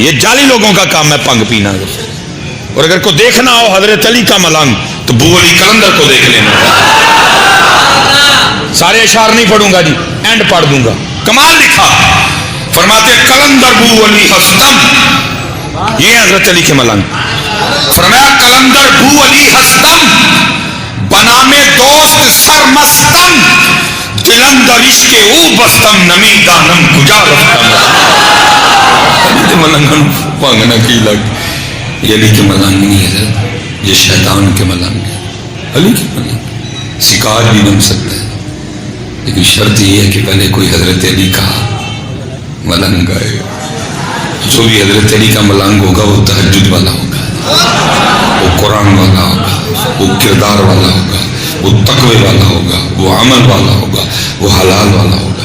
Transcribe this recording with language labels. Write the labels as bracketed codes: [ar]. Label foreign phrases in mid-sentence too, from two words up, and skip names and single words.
[ur] یہ جعلی لوگوں کا کام ہے پنگ پینا. اور اگر کو دیکھنا ہو حضرت علی کا ملنگ تو بو علی کلندر کو دیکھ لینا. سارے اشعار نہیں پڑھوں گا جی، اینڈ پڑھ دوں گا. کمال لکھا، فرماتے کلندر بو علی ہستم، یہ حضرت علی کے ملنگ. [fa] فرمایا کلندر بو علی ہستم، بنام دوست سرمستم، دلندر عشق او بستم، نمی دانم کجا رفتم. [pa] ملنگن پانگنا کی لگ، [ur] یہ علی کے ملنگ نہیں ہے، یہ شیطان کے ملنگ ہے. علی کے ملنگ شکار بھی بن سکتا ہے لیکن شرط یہ ہے کہ پہلے کوئی حضرت علی کا ملنگ آئے. جو بھی حضرت علی کا ملنگ ہوگا وہ تہجد والا ہوگا، وہ قرآن والا ہوگا، وہ کردار والا ہوگا، وہ تقوی والا ہوگا، وہ عمل والا ہوگا، وہ حلال والا ہوگا.